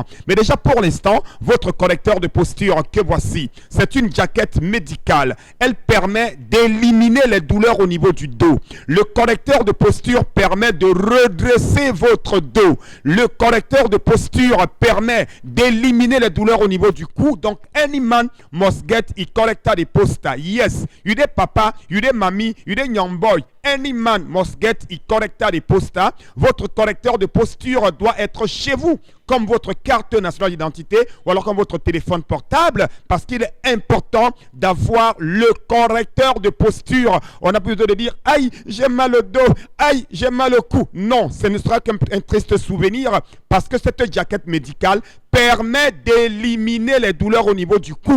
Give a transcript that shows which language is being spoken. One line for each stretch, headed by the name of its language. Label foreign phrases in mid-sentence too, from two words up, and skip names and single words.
French: Mais déjà pour l'instant, votre correcteur de posture que voici, c'est une jaquette médicale. Elle permet d'éliminer les douleurs au niveau du dos. Le correcteur de posture permet de redresser votre dos. Le correcteur de posture permet d'éliminer les douleurs au niveau du cou. Donc,
Nigerian Pidgin: any man must get it corrector de posta. Yes, you de papa, you de mami, you de young boy. any man must get a corrector de posta.
French: Votre correcteur de posture doit être chez vous, comme votre carte nationale d'identité ou alors comme votre téléphone portable, parce qu'il est important d'avoir le correcteur de posture. On a besoin de dire « Aïe, j'ai mal au dos, aïe, j'ai mal au cou ». Non, ce ne sera qu'un triste souvenir, parce que cette jaquette médicale permet d'éliminer les douleurs au niveau du cou.